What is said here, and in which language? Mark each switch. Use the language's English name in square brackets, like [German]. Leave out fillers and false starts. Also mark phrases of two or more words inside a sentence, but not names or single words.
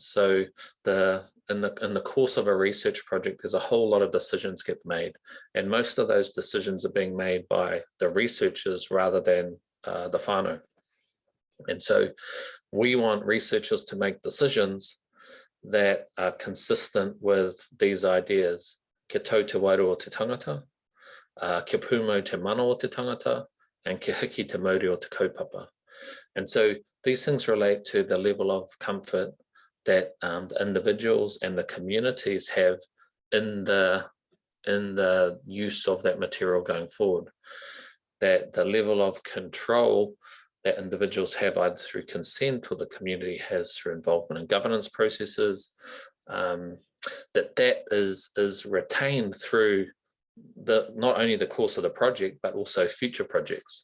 [English] So in the course of a research project, there's a whole lot of decisions get made, and most of those decisions are being made by the researchers rather than the whānau. And so we want researchers to make decisions that are consistent with these ideas. [Māori] Kia tau te wairu o te tangata, kia pūmau te mana o te tangata, and kia hiki te mauri o te kaupapa. [English] And so these things relate to the level of comfort that the individuals and the communities have in the use of that material going forward. That the level of control that individuals have either through consent or the community has through involvement in governance processes, that is retained through not only the course of the project, but also future projects.